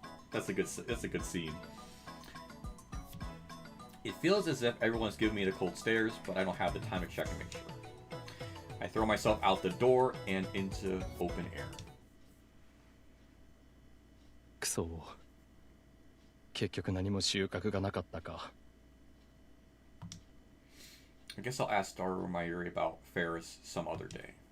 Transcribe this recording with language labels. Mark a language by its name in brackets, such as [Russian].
[English] That's a good scene. It feels as if everyone's giving me the cold stares, but I don't have the time to check and make sure. I throw myself out the door and into open air. [Japanese] くそ。結局何も収穫がなかったか。 [English] I guess I'll ask Star or Mayuri about Ferris some other day.